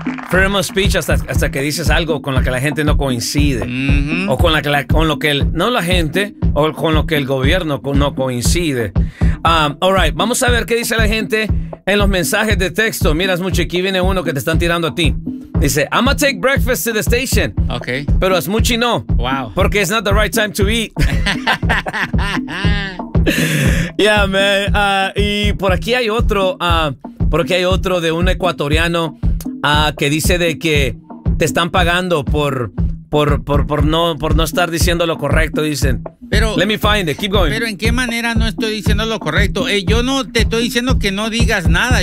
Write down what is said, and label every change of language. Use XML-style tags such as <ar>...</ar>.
<en>Freedom of speech</en> <es>hasta que dices algo con lo que la gente no coincide. Mm-hmm. O con la que la, con lo que el, no la gente, o con lo que el gobierno no coincide.</es> <en>All right,</en> <es>vamos a ver qué dice la gente en los mensajes de texto. Mira, Smoochie, aquí viene uno que te están tirando a ti. Dice,</es> <en>I'm gonna take breakfast to the station. Okay.</en> <es>Pero Smoochie no.</es> <en>Wow.</en> <es>Porque</es> <en>it's not the right time to eat. Yeah, man.</en> <es>Y por aquí hay otro, de un ecuatoriano. Que dice de que te están pagando por no estar diciendo lo correcto, dicen. Pero</es> <en>let me find it, keep going.</en> <es>Pero ¿en qué manera no estoy diciendo lo correcto? Yo no te estoy diciendo que no digas nada.</es>